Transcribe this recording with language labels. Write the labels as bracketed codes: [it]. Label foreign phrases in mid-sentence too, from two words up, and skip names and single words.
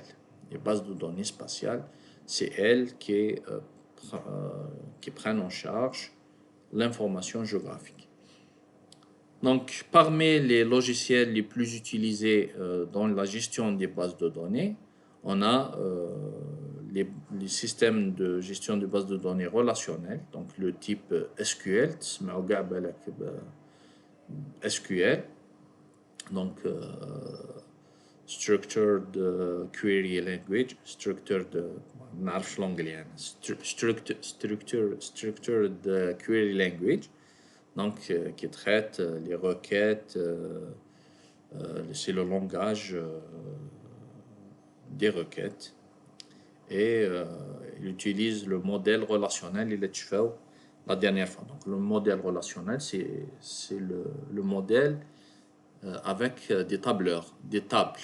[fr] Les bases de données spatiales, c'est elles qui prennent en charge l'information géographique. Donc, parmi les logiciels les plus utilisés dans la gestion des bases de données, on a les systèmes de gestion de bases de données relationnelles, donc le type SQL, SQL, donc [en] Structured Query Language, Structured Query Language, [fr] donc qui traite les requêtes, c'est le langage des requêtes. Et il utilise le modèle relationnel, il est fait la dernière fois. Donc, le modèle relationnel, c'est le modèle avec des tableurs, des tables.